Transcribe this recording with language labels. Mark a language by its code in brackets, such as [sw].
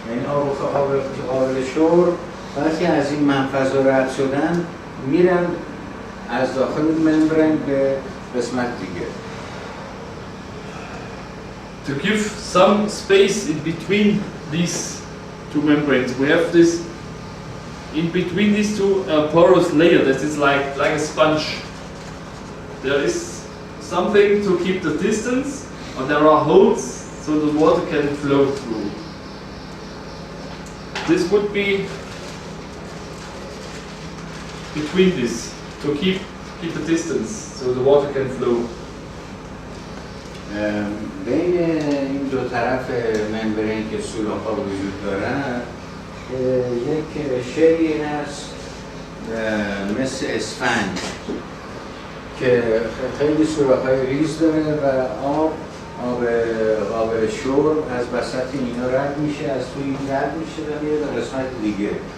[fa] یعنی آب قابل شرب وقتی از این منفذها رد شدن میرن از داخل ممبرین به قسمت دیگه. [en] To give some space in between these two membranes, we have this in between these two porous layer that is like a sponge. There is something to keep the distance, and there are holes so the water can flow through. This would be between this to keep the distance so the water can flow. [fa] بین این دو طرف ممبرین که سوراخ‌ها وجود دارن یک شیئی هست مثل اسفنج که خیلی سوراخ‌های ریز داره و آب قابل شرب از وسط اینا رد میشه، از توی این رد میشه و میره به قسمت دیگه.